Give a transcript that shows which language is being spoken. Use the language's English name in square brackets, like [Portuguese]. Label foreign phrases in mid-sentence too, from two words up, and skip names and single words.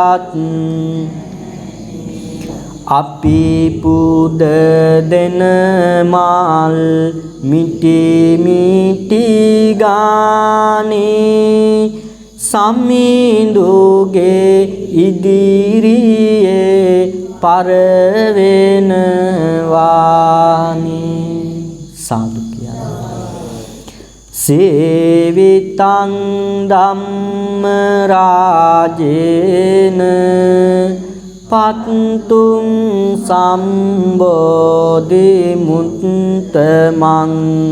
[Sinhala] අපි පුද දෙන මල් මිටි මිටි ගානේ සමිඳුගේ ඉදිරියේ පරවෙනවානේ [Pali] සාදු සේවිතං ධම්ම රාජේන පත්තුං සම්බෝධි මුත්තමං